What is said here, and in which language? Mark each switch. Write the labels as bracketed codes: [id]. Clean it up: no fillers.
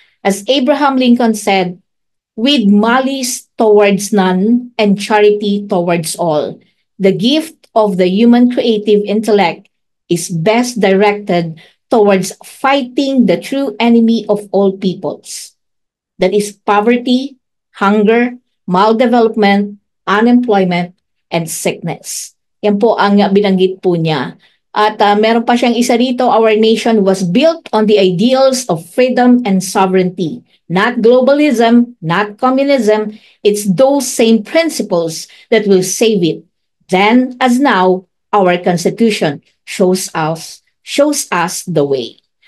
[en] As Abraham Lincoln said, with malice towards none and charity towards all, the gift of the human creative intellect is best directed towards fighting the true enemy of all peoples. That is poverty, hunger, maldevelopment, unemployment, and sickness. [tl] Yan po ang binanggit po niya. At meron pa siyang isa rito, [en] our nation was built on the ideals of freedom and sovereignty. Not globalism, not communism. It's those same principles that will save it. Then, as now, our Constitution shows us the way.